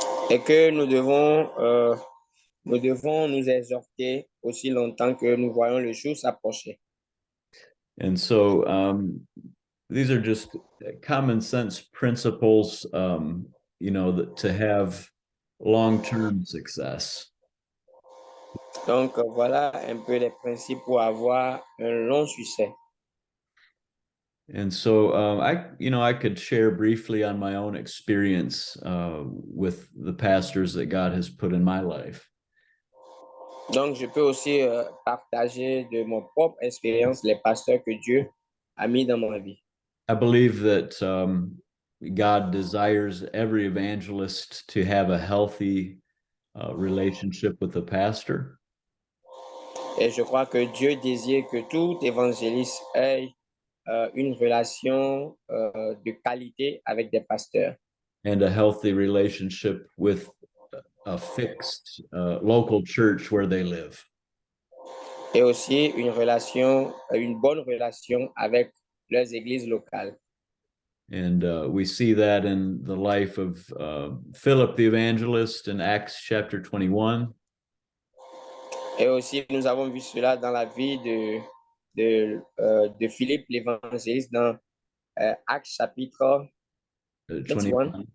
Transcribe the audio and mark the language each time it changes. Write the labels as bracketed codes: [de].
[fr] Et que nous devons nous exhorter aussi longtemps que nous voyons le jour s'approcher. [en] And so these are just common sense principles, that to have long-term success. [fr] Donc, voilà un peu les principes pour avoir un long succès. [en] And so I could share briefly on my own experience with the pastors that God has put in my life. [fr] Donc, je peux aussi partager de mon propre expérience les pasteurs que Dieu a mis dans ma vie. [en] I believe that God desires every evangelist to have a healthy relationship with the pastor. [fr] Et je crois que Dieu désire que tout évangéliste ait une relation de qualité avec des pasteurs. [en] And a healthy relationship with a fixed local church where they live. [fr] Et aussi une bonne relation avec leurs églises locales. [en] And we see that in the life of Philip the evangelist in Acts chapter 21. [fr] Et aussi, nous avons vu cela dans la vie de Philippe l'évangéliste dans Actes chapitre 21.